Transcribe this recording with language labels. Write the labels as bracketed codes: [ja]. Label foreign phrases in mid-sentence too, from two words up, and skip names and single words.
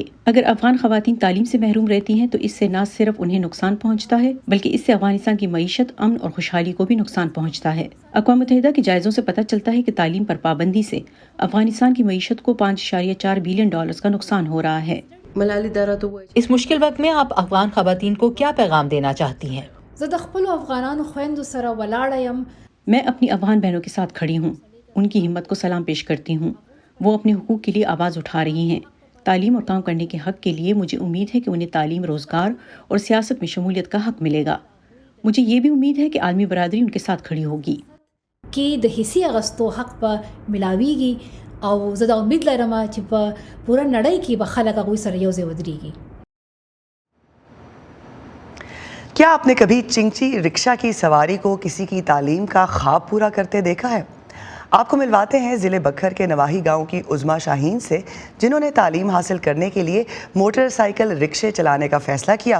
[ur] اگر افغان خواتین تعلیم سے محروم رہتی ہیں تو اس سے نہ صرف انہیں نقصان پہنچتا ہے بلکہ اس سے افغانستان کی معیشت، امن اور خوشحالی کو بھی نقصان پہنچتا ہے. اقوام متحدہ کے جائزوں سے پتہ چلتا ہے کہ تعلیم پر پابندی سے افغانستان کی معیشت کو $5.4 بلین کا نقصان ہو رہا ہے. اس مشکل وقت میں آپ افغان خواتین کو کیا پیغام دینا چاہتی ہیں؟ [ps] زه د خپلو افغانانو خویندو سره ولاړه یم. [ur] میں اپنی افغان بہنوں کے ساتھ کھڑی ہوں. ان کی ہمت کو سلام پیش کرتی ہوں. وہ اپنے حقوق کے لیے آواز اٹھا رہی ہیں. تعلیم اور کام کرنے کے حق کے لیے مجھے امید ہے کہ انہیں تعلیم، روزگار اور سیاست میں شمولیت کا حق ملے گا. مجھے یہ بھی امید ہے کہ عالمی برادری ان کے ساتھ کھڑی ہوگی. [ps] کې د حصې اغستو حق به ملاویږي او زه دا امید لرم چې په پوره نړۍ کې به خلک هغوی سره یو ځای ودرېږي. [ur] کیا آپ نے کبھی چنگچی رکشہ کی سواری کو کسی کی تعلیم کا خواب پورا کرتے دیکھا ہے؟ آپ کو ملواتے ہیں ضلع بکھر کے نواحی گاؤں کی عظمیٰ شاہین سے، جنہوں نے تعلیم حاصل کرنے کے لیے موٹر سائیکل رکشے چلانے کا فیصلہ کیا.